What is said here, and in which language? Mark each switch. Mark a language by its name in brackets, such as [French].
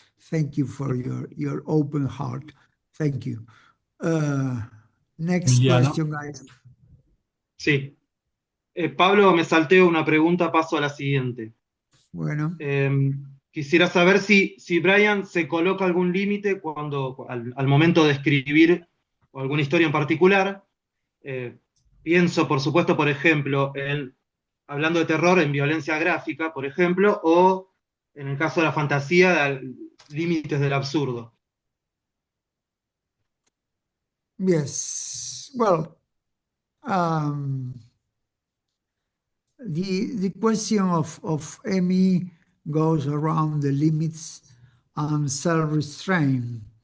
[English] Thank you for your open heart. Thank you. Next question, guys. [Spanish] Sí. Pablo, me salteo una pregunta, paso a la siguiente. Bueno, Eh, Quisiera saber si Brian se coloca algún límite al momento de escribir alguna historia en particular. Eh, Pienso, por supuesto, por ejemplo, hablando de terror, en violencia gráfica, por ejemplo, o en el caso de la fantasía, límites del absurdo. [English] yes. Well, um, the question of Emmy goes around the limits and self-restraint.